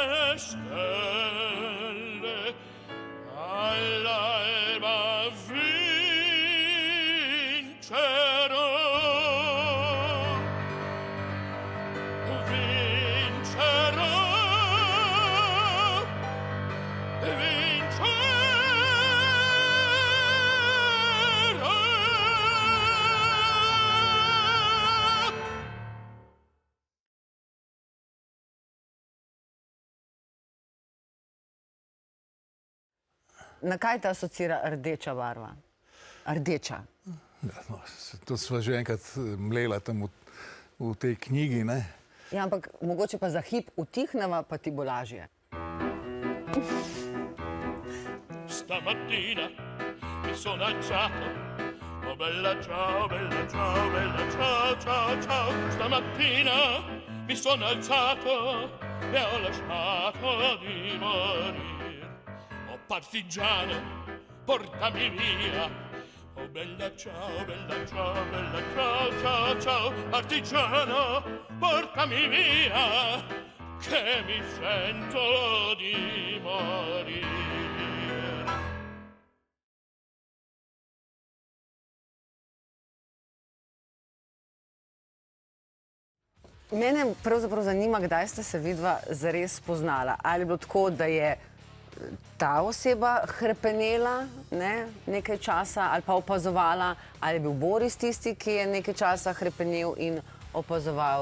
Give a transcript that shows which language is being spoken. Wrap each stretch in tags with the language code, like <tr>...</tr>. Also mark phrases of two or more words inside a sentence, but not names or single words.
<it>stelle, all'alba vincerò, vincerò, vincerò.</it> <sl>Na kaj te asocira rdeča barva? Rdeča. Ja, no, to sva že enkrat mlela tam v tej knjigi, ne. Ja, ampak mogoče pa za hip utihneva, pa ti bo lažje.</sl> <it>Stamattina mi sono alzato, oh bella ciao, bella ciao, bella ciao, ciao, ciao. Stamattina mi sono alzato e ho lasciato di morire. Oh partigiano, portami via, oh bella ciao, bella ciao, bella ciao, ciao, ciao. Partigiano, portami via, che mi sento di morire.</it> <sl>Mene pravzaprav zanima, kdaj ste se vidva zares spoznala. Ali je bilo tako, da je ta oseba hrepenela, ne, nekaj časa ali pa opazovala, ali je bil Boris tisti, ki je nekaj časa hrepenel in opazoval?</sl>